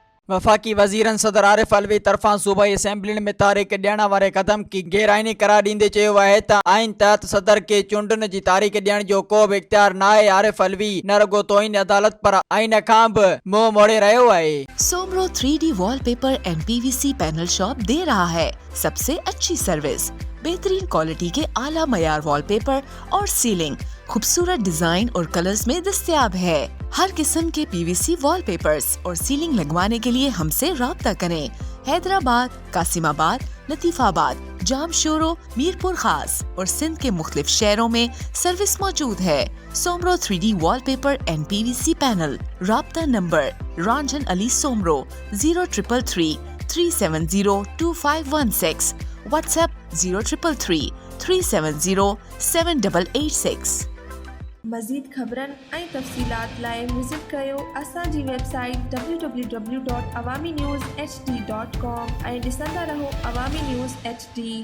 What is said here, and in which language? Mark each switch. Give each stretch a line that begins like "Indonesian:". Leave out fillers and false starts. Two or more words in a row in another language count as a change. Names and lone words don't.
Sindhi: वफ़ाक़ी वज़ीरनि सदर आरिफ अलवी तरफ़ां सूबाई असेंबली में तारीख़ ॾियण वारे क़दम की गैर-आइनी करार ॾींदे चयो आहे त आइन तहत सदर के चूंडनि जी तारीख़ ॾियण जो को बि इख्तियार न आहे। आरिफ अलवी न रुगो तोहिन अदालत पर आइन खां बि मुंहुं मोड़े रहियो आहे।
Urdu: سومرو 3D وال پیپر اینڈ PVC پینل شاپ دے رہا ہے سب سے اچھی سروس، بہترین کوالٹی کے اعلیٰ معیار وال پیپر اور سیلنگ خوبصورت ڈیزائن اور کلرز میں دستیاب ہے. ہر قسم کے
English: PVC wallpapers
Urdu: اور سیلنگ لگوانے کے لیے ہم سے رابطہ کریں. حیدرآباد، قاسم آباد، لطیف آباد، جامشورو، میرپور خاص اور سندھ کے مختلف شہروں میں سروس موجود ہے. سومرو 3D وال پیپر اینڈ PVC پینل۔ رابطہ نمبر رنجن علی سومرو 0333 370 2516، واٹس ایپ 0333 370 7886.
Sindhi: मज़ीद ख़बरनि ऐं तफ़सीलात लाइ विज़िट कयो असांजी वेबसाइट www.awamiNewsHD.com ऐं ॾिसंदा रहो अवामी न्यूज़ HD।